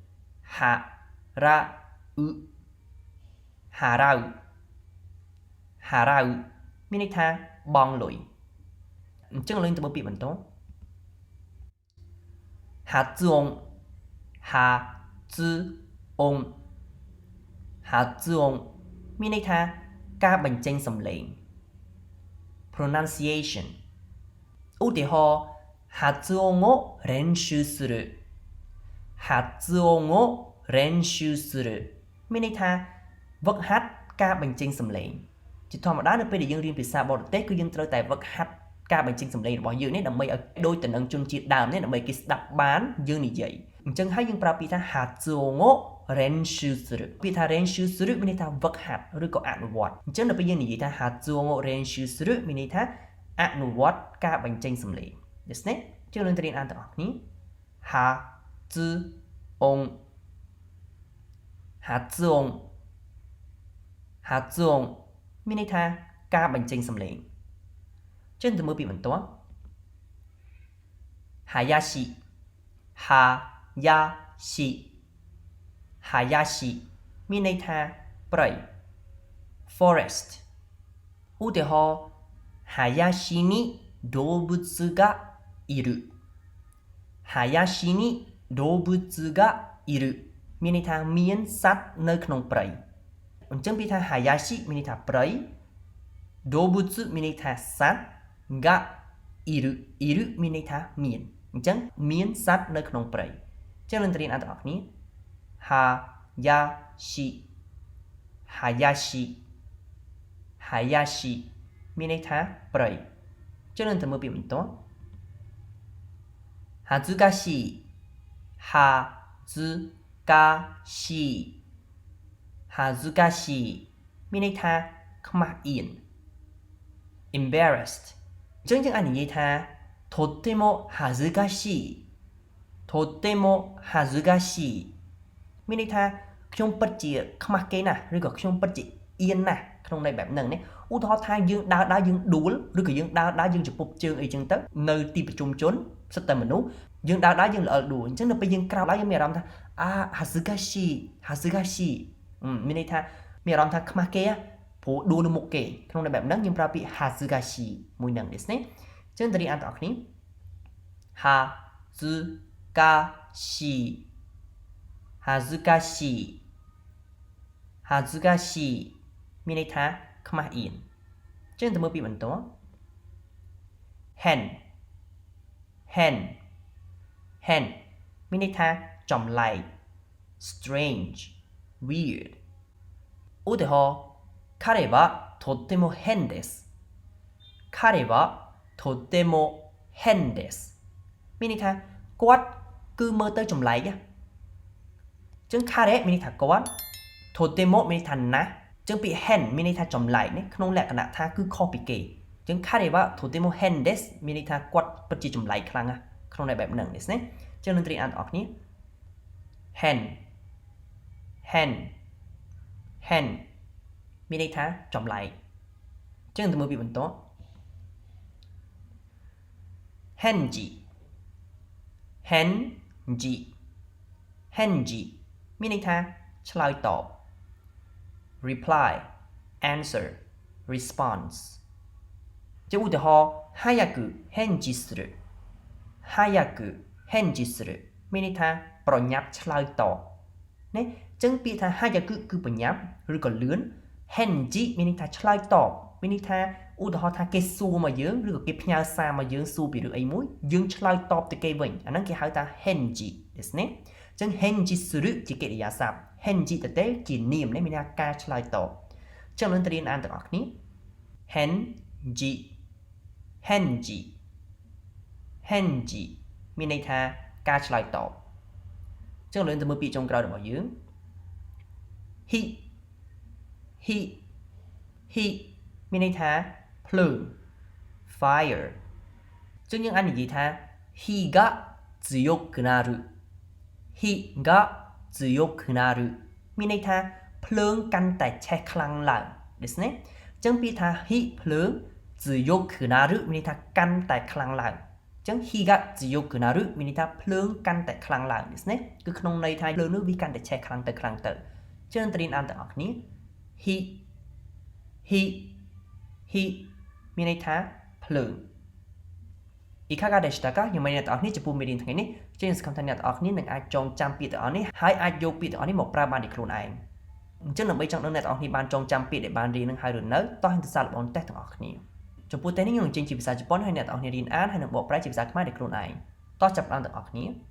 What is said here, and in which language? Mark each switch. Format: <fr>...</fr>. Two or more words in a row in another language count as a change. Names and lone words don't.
<ja>払う 払う</ja> <km>មានន័យថាបង់លុយអញ្ចឹងឡើងទៅមើលពាក្យបន្ត発音មានន័យថាការបញ្ចេញសំឡេង pronunciation ឧទាហរណ៍発</km> <ja>音を練習する発音を練習する</ja> <km>មានន័យថាវឹកហាត់ការបញ្ចេញសំឡេងជាធម្មតានៅពេល ដែលយើងរៀនភាសាបរទេសគឺយើងត្រូវតែវឹកហាត់ការបញ្ចេញសំឡេងរបស់យើងនេះដើម្បីឲ្យដូចទៅនឹងជនជាតិដើមនេះដើម្បីគេស្ដាប់បានយើងនិយាយអញ្ចឹងហើយយើងប្រើពាក្យថា</km> <ja>発音を練習する</ja> <km>ពាក្យថា</km> <ja>練習する</ja> <km>មានន័យថាវឹកហាត់ឬក៏អនុវត្តអញ្ចឹងដល់ពេលយើងនិយាយថា</km> <ja>発音を練習する</ja> <km>មានន័យថាអនុវត្តការបញ្ចេញសំឡេងដូច្នេះយើងនឹងរៀនអានទាំងអស់គ្នា発音</km> <ja>発音発音</ja> <km>មានន័យថាការបញ្ចេញសំឡេងចឹងទៅមើលពីបន្ទាប់</km> <ja>林林</ja> <km>មានន័យថា ព្រៃ forest ឧទាហរណ៍</km> <ja>林に動物がいる林に動物がいる</ja> <km>មានន័យថាមានសត្វនៅក្នុងព្រៃអញ្ចឹងពាក្យថា林មានន័យថាព្រៃ動物មានន័យថាសត្វ</km> <ja>がいる</ja> <km>មានន័យថាមានអញ្ចឹងមានសត្វនៅក្នុងព្រៃចឹងនឹងរៀនអត្ថន័យគ្នា 林មានន័យថាព្រៃចឹងនឹងទៅមើលពាក្យបន្ទាប់恥ずかしいមានន័យថាខ្មាស់អៀន embarrassed អញ្ចឹងយើងអាចនិយាយថា</km> <ja>とっても恥ずかしい</ja> <km>មានន័យថាខ្ញុំពិតជាខ្មាស់គេណាស់ឬក៏ខ្ញុំពិតជាអៀនណាស់ក្នុងន័យបែបហ្នឹងណាឧទាហរណ៍ថាយើងដើរយើងដួលឬក៏យើងដើរយើងចំពប់ជើងអីចឹងទៅនៅទីប្រជុំជនសិតតែមនុស្សយើងដើរយើងល្អិលដួលអញ្ចឹងនៅពេលយើងក្រោកឡើងយើងមានអារម្មណ៍ថា恥ずかしいមានន័យថាមានអារម្មណ៍ថាខ្មាស់គេព្រោះដួលនៅមុខគេក្នុងន័យបែបហ្នឹងយើងប្រើពាក្យ恥ずかしいមួយហ្នឹង</km> <ja>ですね</ja> <km>អញ្ចឹងតើរៀនអានទាំងអស់គ្នា 恥ずかしいមានន័យថាខ្មាស់អៀនអញ្ចឹងទៅមើលពីបន្ទាប់ hen មានន័យថាចម្លែក</km> <en>strange weird</en> <km>ឧទាហរណ៍</km> <ja>彼はとっても変です</ja> <km>មានន័យថាគាត់គឺមើលទៅចម្លែកចឹង 彼មានន័យថាគាត់とても មានន័យថាណាស់ចឹងពាក្យ hen មានន័យថាចម្លែកនេះក្នុងលក្ខណៈថាគឺខុសពីគេចឹង</km> <ja>彼はとても変です</ja> <km>មានន័យថាគាត់ពិតជាចម្លែកខ្លាំងណាស់ក្នុងន័យបែបហ្នឹង</km> <ja>ですね</ja> <km>ចឹងនឹងត្រៀមអានទាំងអស់គ្នា hen មានន័យថាចម្លែកចឹងទៅមើលពីបន្ទាប់ henji មានន័យថាឆ្លើយតប</km> <en>reply answer response</en> <km>ជាឧទាហរណ៍</km> <ja>早く返事する</ja> <km>មានន័យថាប្រញាប់ ឆ្លើយតបណាចឹងពាក្យថា早くគឺប្រញាប់ឬក៏លឿន henji មានន័យថាឆ្លើយតបមានន័យថាឧទាហរណ៍ថាគេសួរមកយើងឬក៏គេផ្ញើសារមកយើងសួរពីរឿងអីមួយយើងឆ្លើយតបទៅគេវិញអាហ្នឹងគេហៅថា</km> <ja>返事ですね</ja> <km>ចឹង</km> <ja>返事する</ja> <km>ជាកិរិយាសព្ទ henji ទៅទេជានាមនេះមានន័យថាការឆ្លើយតបចឹងនឹងរៀនអានទាំងអស់គ្នា henji មានន័យថាការឆ្លើយតបចឹងយើងទៅមើលពាក្យចុងក្រោយរបស់យើង he មានន័យថាភ្លើង fire ចឹងយើងអាចនិយាយថា</km> <ja>火が強くなる</ja> <km>មានន័យថាភ្លើងកាន់តែឆេះខ្លាំងឡើង</km> <ja>ですね</ja> <km>ចឹងពាក្យថា he ភ្លើង</km> <ja>強くなる</ja> <km>មានន័យថាកាន់តែខ្លាំងឡើងចឹង</km> <ja>火が強くなる</ja> <km>មានន័យថាភ្លើងកាន់តែខ្លាំងឡើង</km> <ja>ですね</ja> <km>គឺក្នុងន័យថាភ្លើងនោះវាកាន់តែឆេះខ្លាំងទៅចឹងត្រៀមអានទាំងអស់គ្នា he មានន័យថាភ្លើង</km> <ja>いかがでしたか</ja> <km>ខ្ញុំមានអ្នកទាំងអស់គ្នាចំពោះមេរៀនថ្ងៃនេះជាសង្ឃឹមថាអ្នកទាំងអស់គ្នានឹងអាចចងចាំពាក្យទាំងអស់នេះហើយអាចយកពាក្យទាំងអស់នេះមកប្រើបានដោយខ្លួនឯងអញ្ចឹងដើម្បីចង់ដឹងអ្នកទាំងអស់គ្នាបានចងចាំពាក្យដែលបានរៀននឹងហើយឬនៅតោះហិនទៅសាកល្បងតេស្តទាំងអស់គ្នាចំពោះតេស្តនេះខ្ញុំនឹងចេញជាភាសាជប៉ុនហើយអ្នកទាំងអស់គ្នារៀនអានហើយនឹងបកប្រែជាភាសាខ្មែរដោយខ្លួនឯងតោះចាប់ផ្ដើមទាំងអស់គ្នា</km>